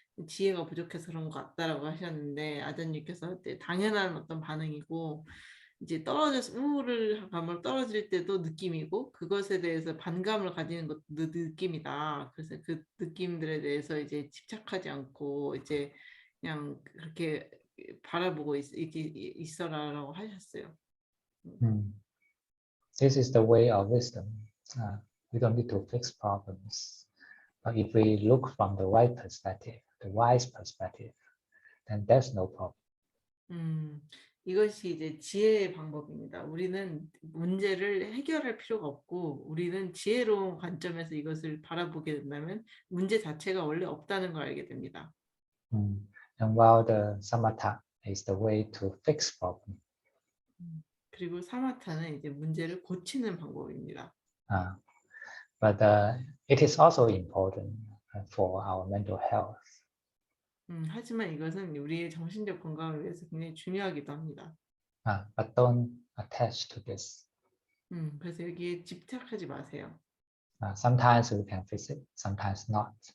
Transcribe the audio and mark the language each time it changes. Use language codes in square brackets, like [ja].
[ko] 지혜가 부족해서 그런 것 같다라고 하셨는데, 아전님께서 당연한 어떤 반응이고, 이제 떨어져서 우울을 감을 떨어질 때도 느낌이고, 그것에 대해서 반감을 가지는 것도 느낌이다. 그래서 그 느낌들에 대해서 이제 집착하지 않고 이제 그냥 그렇게 바라보고 있어라라고 하셨어요. [en] This is the way of wisdom. We don't need to fix problems. But if we look from the right perspective, the wise perspective, then there's no problem. [ko] 이것이 이제 지혜의 방법입니다. 우리는 문제를 해결할 필요가 없고, 우리는 지혜로운 관점에서 이것을 바라보게 된다면 문제 자체가 원래 없다는 걸 알게 됩니다. [en] And while the samatha is the way to fix problem. [ko] 그리고 사마타는 이제 문제를 고치는 방법입니다. [en] But it is also important for our mental health. [ko] 하지만 이것은 우리의 정신적 건강을 위해서 굉장히 중요하기도 합니다. [en] But don't attach to this. [ko] 그래서 여기에 집착하지 마세요. [en] Sometimes we can fix it, sometimes not.